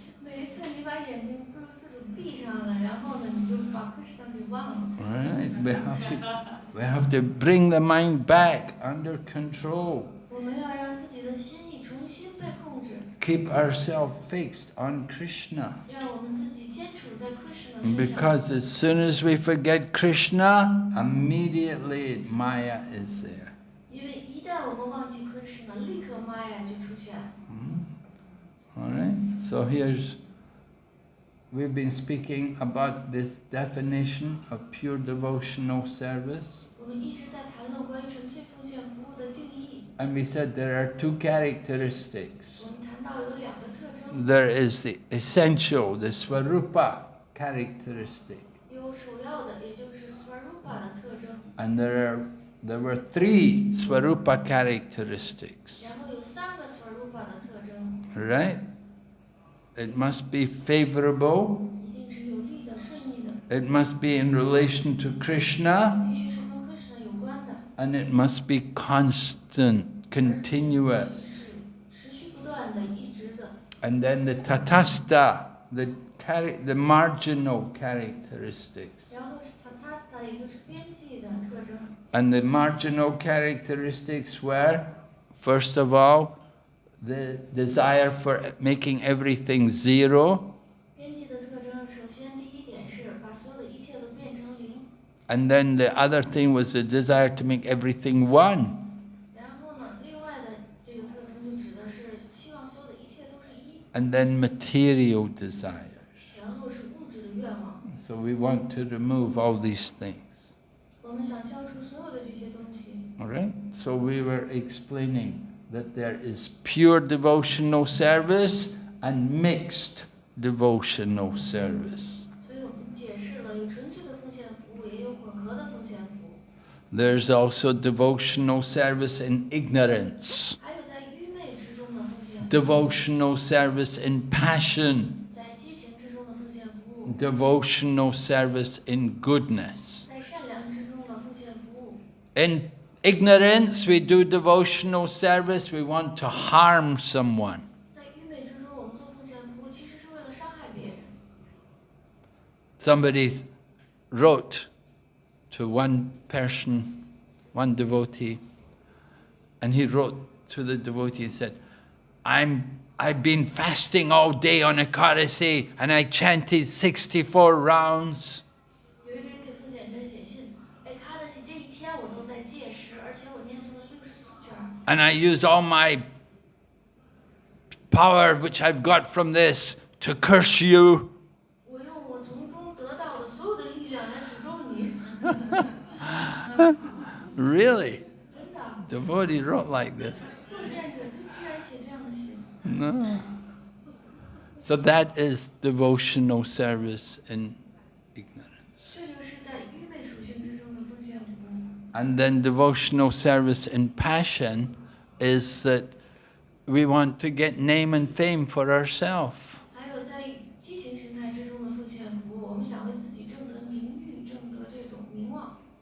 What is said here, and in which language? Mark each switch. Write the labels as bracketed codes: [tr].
[zh] 每一次你把眼睛不由自主闭上了，然后呢，你就把 Krishna 给忘了。 [en] Right? We have to bring the mind back under control. [zh] 我们要让自己的心意重新被控制。 [en] Keep ourselves fixed on Krishna. [zh] 让我们自己坚处在 Krishna 身上。 [en] Because as soon as we forget Krishna, immediately Maya is there. [zh] 因为一旦我们忘记 Krishna， 立刻玛雅就出现。 [en] All right. So we've been speaking about this definition of pure devotional service. [zh] 我们一直在谈论关于纯粹奉献服务的定义。 [en] And we said there are two characteristics. [zh] 我们谈到有两个特征。 [en] There is the essential, the Swarupa characteristic. [zh] 有首要的，也就是 Swarupa 的特征。 [en] And there were three Swarupa characteristics. [zh] 然后有三个 Swarupa 的特征。 [en] Right? It must be favorable. [zh] 一定是有利的、顺利的。 [en] It must be in relation to Krishna. [zh] 必须是跟 Krishna 有关的。 [en] And it must be constant, continuous. [zh] 是持续不断的、一直的。 [en] And then the tatasta, the marginal characteristics. [zh] 然后是 Tatasta， 也就是边际的特征。 [en] And the marginal characteristics were, first of all, the desire for making everything zero. [zh] 边际的特征，首先第一点是把所有的一切都变成零。 [en] And then the other thing was the desire to make everything one. [zh] 然后呢，另外的这个特征就指的是希望所有的一切都是一。 [en] And then material desires. [zh] 然后是物质的愿望。 [en] So we want to remove all these things. [zh] 我们想消除所有的这些东西。 [en] All right? So we were explaining that there is pure devotional service and mixed devotional service. [zh] 所以我们解释了有纯粹的奉献服务，也有混合的奉献服务。 [en] There's also devotional service in ignorance, [zh] 还有在愚昧之中的奉献服务， [en] devotional service in passion, [zh] 在激情之中的奉献服务， [en] devotional service in goodness. [zh] 在善良之中的奉献服务。 [en] In ignorance, we do devotional service, we want to harm someone. [zh] 在愚昧之中，我们做奉献服务，其实是为了伤害别人。 [en] Somebody wrote to one person, one devotee, and he wrote to the devotee and said, I've been fasting all day on Ekadasi and I chanted 64 rounds. [zh] 有一个人给奉献者写信，哎，卡德西这一天我都在戒食，而且我念诵了64卷。 [en] And I use all my power which I've got from this to curse you. [zh] 我用我从中得到的所有的力量来诅咒你。 [en] Really? [zh] 真的， [en] Devotee wrote like this. [zh] 奉献者就居然写这样的信。 [en] No. So that is devotional service in ignorance. [zh] 这就是在愚昧属性之中的奉献服务。 [en] And then devotional service in passion is that we want to get name and fame for ourselves. [zh] 还有在激情形态之中的奉献服务，我们想为自己挣得名誉，挣得这种名望。